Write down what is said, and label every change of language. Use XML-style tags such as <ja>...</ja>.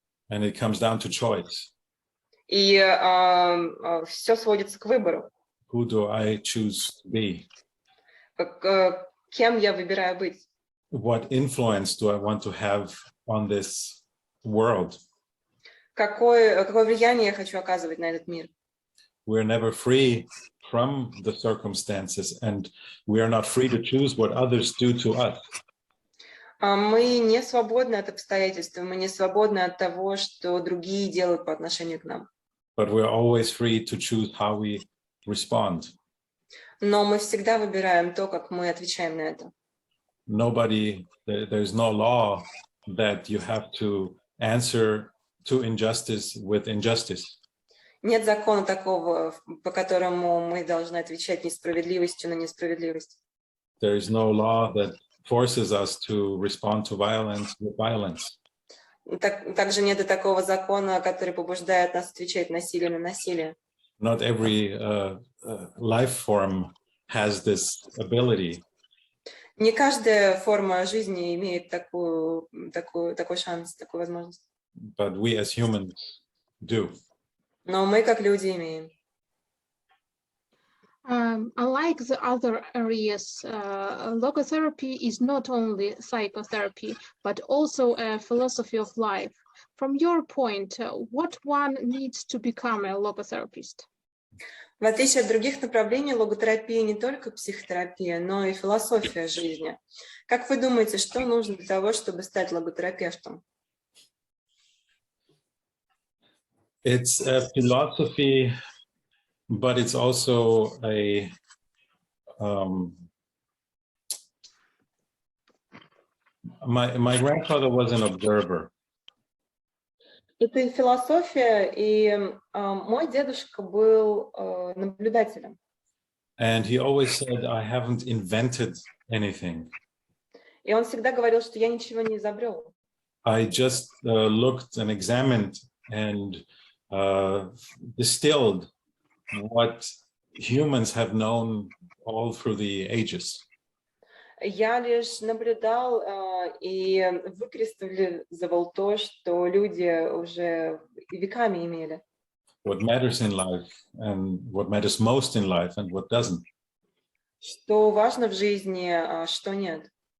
<en>And it comes down to choice.</en> <ru>И все сводится к выбору.</ru> <en>Who do I choose to be?</en> <ru>Кем я выбираю быть?</ru> <en>What influence do I want to have on this world?</en> <ru>Какое влияние я хочу оказывать на этот мир?</ru> <en>We're never free from the circumstances, and we are not free to choose what others do to us.</en> <ru>Мы не свободны от обстоятельств, мы не свободны от того, что другие делают по отношению к нам.</ru> <en>But we're always free to choose how we respond.</en> <ru>Но мы всегда выбираем то, как мы отвечаем на это.</ru> <en>There's no law that you have to answer to injustice with injustice.</en> <ru>Нет закона такого, по которому мы должны отвечать несправедливостью на несправедливость.</ru> <en>There is no law that forces us to respond to violence with violence.</en> <ru>Также нет и такого закона, который побуждает нас отвечать насилию на насилие.</ru> <en>Not every life form has this ability.</en> <ru>Не каждая форма жизни имеет такой шанс, такую возможность.</ru> <en>But we as humans do.</en> <ru>Но мы, как люди, имеем.</ru> <en>Unlike the other areas, logotherapy is not only psychotherapy, but also a philosophy of life. From your point, what one needs to become a logotherapist?</en> <ru>В отличие от других направлений, логотерапия не только психотерапия, но и философия жизни. Как вы думаете, что нужно для того, чтобы стать логотерапевтом?</ru> <en>It's a philosophy, but it's also a my grandfather was an observer.</en> <ru>Это и философия, и мой дедушка был наблюдателем.</ru> <en>And he always said, I haven't invented anything.</en> <ru>И он всегда говорил, что я ничего не изобрел.</ru> <en>I just looked and examined and distilled what humans have known all through the ages.</en> <ru>Я лишь наблюдал и выкристаллизовал то, что люди уже веками имели.</ru> <en>What matters in life and what matters most in life and what doesn't.</en> <ru>Что важно в жизни, а что нет.</ru>